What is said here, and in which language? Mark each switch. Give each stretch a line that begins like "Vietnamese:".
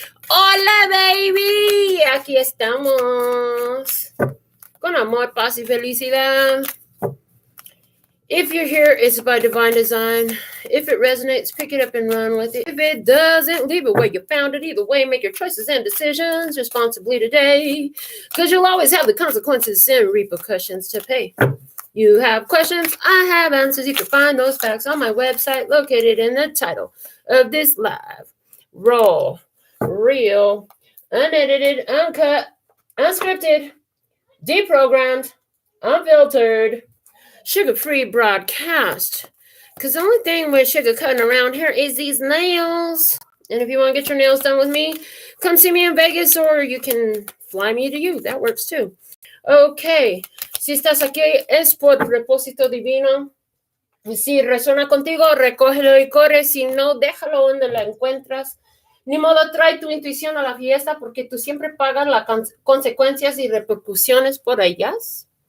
Spanish: Hola, baby, aquí estamos con amor, paz y felicidad.
English: If you're here, it's by divine design. If it resonates, pick it up and run with it. If it doesn't, leave it where you found it. Either way, make your choices and decisions responsibly today, because you'll always have the consequences and repercussions to pay. You have questions, I have answers. You can find those facts on my website located in the title of this live. Raw, real, unedited, uncut, unscripted, deprogrammed, unfiltered, sugar-free broadcast. Because the only thing with sugar cutting around here is these nails. And if you want to get your nails done with me, come see me in Vegas, or you can fly me to you. That works too. Okay.
Spanish: Si estás aquí es por propósito divino. Si resuena contigo, recógelo y corre. Si no, déjalo donde la encuentras. Ni modo, trae tu intuición a la fiesta, porque tú siempre pagas las consecuencias y repercusiones por ellas.